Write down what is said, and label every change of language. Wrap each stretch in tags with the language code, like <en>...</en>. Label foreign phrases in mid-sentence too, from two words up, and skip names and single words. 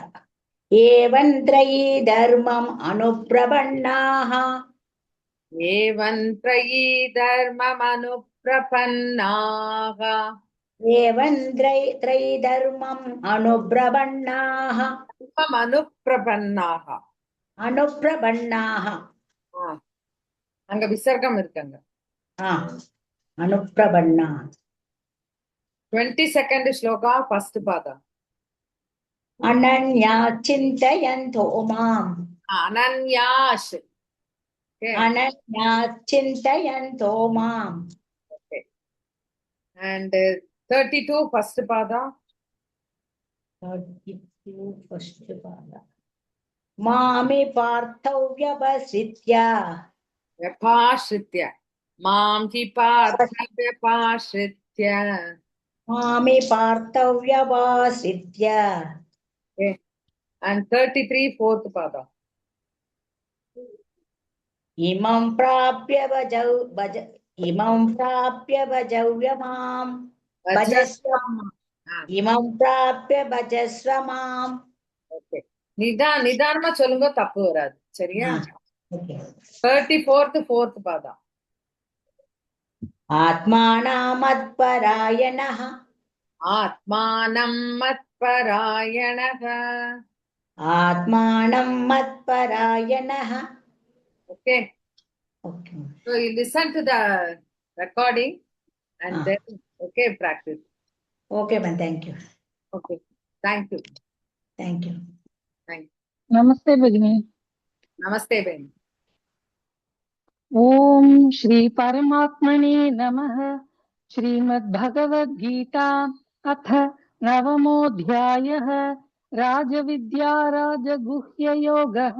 <sa>एवं त्रैधर्मम् अनुप्रपन्नाः. एवं त्रैधर्मम् अनुप्रपन्नाः. एवं त्रैधर्मम् अनुब्रवण्णाः</sa> <ta>अनुप्रपन्नाः அங்க விசர்க்கம் இருக்காங்க.</ta> <sa>अनुप्रपन्ना</sa> <en>22nd श्लोका फर्स्ट पादा.</en> <sa>अनन्या चिन्तयन्तो माम् अनन्याश. अनन्या चिन्तयन्तो माम्.</sa> <en>And 32 first pada. 32 first pada.</en> <sa>मामे पार्थौ व्यवसित्य व्यपाश्रित्य. मां हि पार्थ व्यपाश्रित्य. मामे पार्थौ व्यवसित्य.</sa> <en>And 33 fourth pada.</en> <sa>इमं प्राप्य भजव्य माम् भजस्व. इमं प्राप्य भजस्व माम्.</sa> <ta>Okay. நிதானமா சொல்லுங்க, தப்பு வராது. சரியா?</ta> <en>Okay. 34th fourth pada.</en> <sa>आत्मानं मत्परायणः. आत्मानं मत्परायणः. आत्मानं मत्परायणः.</sa> <en>Okay. Okay. So you listen to the recording and then practice. Okay, man. Thank you. Okay. Thank you. Thank you. Thank you.</en> <sa>नमस्ते भगिनी.</sa> <hi>नमस्ते बहन.</hi> <sa>ओम श्री परमात्मने नमः. श्रीमद्भगवद्गीता अथ नवमोऽध्यायः. राजविद्या राजगुह्ययोगः.</sa>